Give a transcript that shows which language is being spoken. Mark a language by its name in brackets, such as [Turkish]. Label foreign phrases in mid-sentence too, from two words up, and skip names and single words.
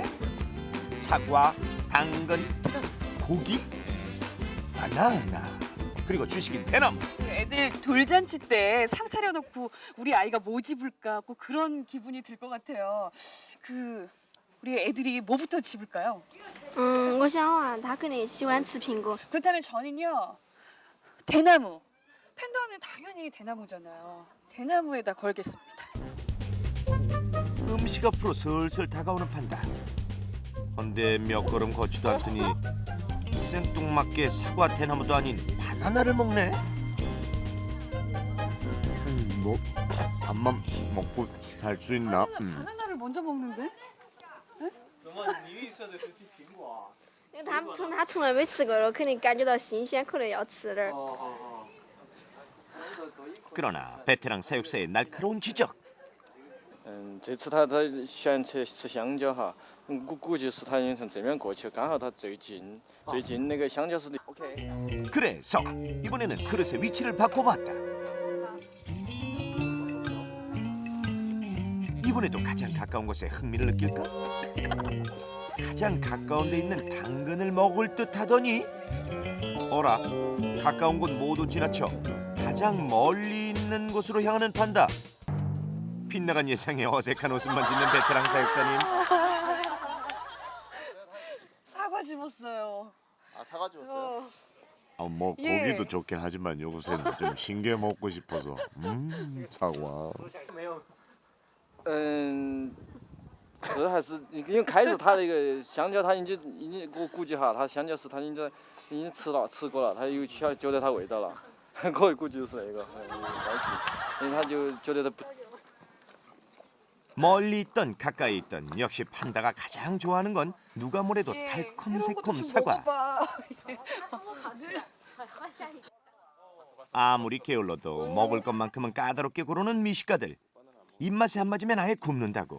[Korean] 사과, 당근, 고기, 바나나, 그리고 주식인 대나무. 애들 돌잔치 때 상 차려놓고 우리 아이가 뭐 집을까 꼭 그런 기분이 들 것 같아요. 우리 애들이 뭐부터 집을까요? [Chinese] 我想啊，他肯定喜欢吃苹果。 [Korean] 그렇다면 저는요 대나무. 팬더는 당연히 대나무잖아요. 대나무에다 걸겠습니다. 음식 앞으로 슬슬 다가오는 판다. 헌데 몇 걸음 걷지도 않더니 생뚱맞게 사과 대나무도 아닌 바나나를 먹네. 뭐 밥만 먹고 살 수 있나? 바나나를 먼저 먹는데? [Chinese] 因为他从来没吃过肉，肯定感觉到新鲜，可能要吃点儿。 [Korean] 그러나 베테랑 사육사의 날카로운 지적. [Chinese] 这次他选择吃香蕉哈，估计是他因为从这边过去，刚好他最近那个香蕉是的。OK。 [Korean] 그래서 이번에는 그릇의 위치를 바꿔봤다. 이번에도 가장 가까운 곳에 흥미를 느낄까? 가장 가까운 데 있는 당근을 먹을 듯 하더니 어라, 가까운 곳 모두 지나쳐 가장 멀리 있는 곳으로 향하는 판다. 빗나간 예상에 어색한 웃음만 짓는 베테랑 사육사님. 사과 집었어요. 아 사과 주었어요? 뭐 예. 고기도 좋긴 하지만 요새는 좀 신게 먹고 싶어서. 사과. [Chinese] 是还是因为开始他那个香蕉，他已经我估计哈，他香蕉是他已经吃过了，他有觉得它味道了，我估计是那个关系，因为他就觉得他不。 [Korean] 멀리 있던 가까이 있던 역시 판다가 가장 좋아하는 건 누가 뭐래도 달콤새콤 사과. 아무리 게을러도 먹을 것만큼은 까다롭게 고르는 미식가들. 입맛에 안 맞으면 아예 굶는다고.